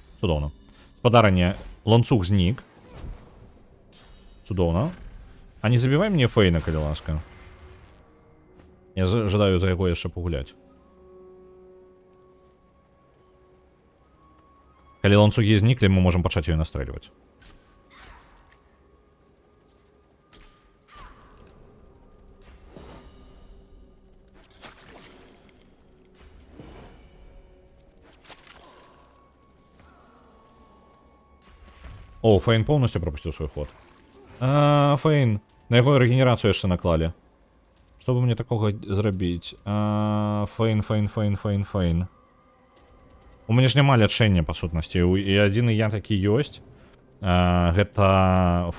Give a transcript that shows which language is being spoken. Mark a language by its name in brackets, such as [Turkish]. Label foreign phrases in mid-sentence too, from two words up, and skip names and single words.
[Belarusian] Цудоўна. Спадарыне, ланцуг знік. Цудоўна. А не забівай мне Фейна, калі ласка. Я жадаю за яго яшчэ пагуляць. Калі ланцугі зніклі, мы можам пачаць ёй настрэльваць. [Russian] О, Фейн полностью пропустил свой ход. Фейн. [Belarusian] На яго регенерацию яшчэ наклалі. Што бы мне такога зрабіць? Фейн. У мяне ж няма лячэння, па сутнасці. І адзіны я такі ёсць. Гэта...